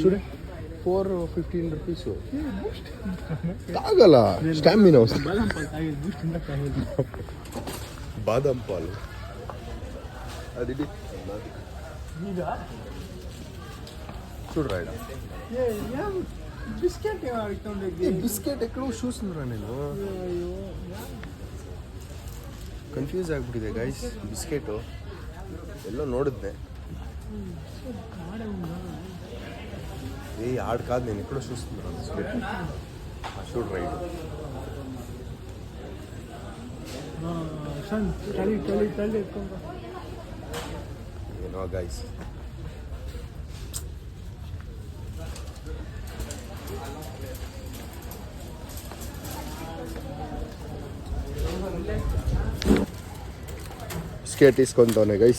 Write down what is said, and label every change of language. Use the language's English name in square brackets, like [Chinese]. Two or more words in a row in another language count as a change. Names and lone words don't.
[Telugu] చూడే 415 రూపీస్ తాగల స్టామినా వస్తుంది. బాదం పాలు తాగేది బూస్ట్ ఇందాక తాగేది. బాదం పాలు అది చూడరా బిస్కెట్ బిస్కెట్ ఎక్కడో చూస్తుందిరా నేను. [Kannada] ಕನ್ಫ್ಯೂಸ್ ಆಗಿಬಿಟ್ಟಿದೆ ಗೈಸ್. ಬಿಸ್ಕೆಟು ಎಲ್ಲೋ ನೋಡಿದ್ದೆ. [Telugu] ఆడు కాదు, నేను ఎక్కడో చూస్తున్నాను బిస్కెట్. చూడు రైట్ [Kannada] ಏನೋ ಗೈಸ್. ಬಿಸ್ಕೆಟ್ ಇಸ್ಕೊಂತವನೆ ಗೈಸ್.